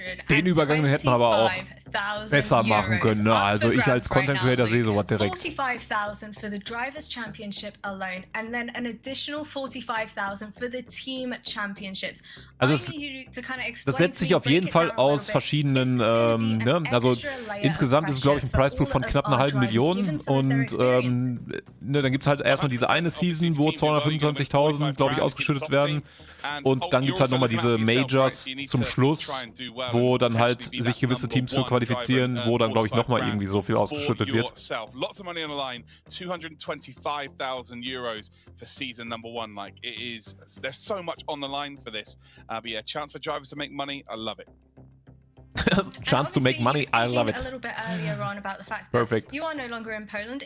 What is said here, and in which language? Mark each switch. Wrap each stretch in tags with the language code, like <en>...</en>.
<de>Den Übergang hätten wir aber auch besser machen können. Ne? Also ich als Content Creator sehe sowas direkt.</de> <en>45,000 for the Drivers' Championship alone and then an additional 45,000 for the Team Championships.</en> <de>Also das setzt sich auf jeden Fall aus verschiedenen, ne? Also insgesamt ist es, glaube ich, ein Preispool von knapp einer halben Million und ne, dann gibt es halt erstmal diese eine Season, wo 225.000, glaube ich, ausgeschüttet werden und dann gibt es halt nochmal diese Majors zum Schluss, wo dann halt sich gewisse Teams für qualifizieren, wo dann, glaube ich, nochmal irgendwie so viel ausgeschüttet wird.</de> <en>Lots of money on the line, 225,000 euros for season number 1. Like, it is, there's so much on the line for this. But yeah, chance for drivers to make money, I love it. Chance to make money, I love it. A little bit earlier on about the fact that you are no longer in Poland.</en>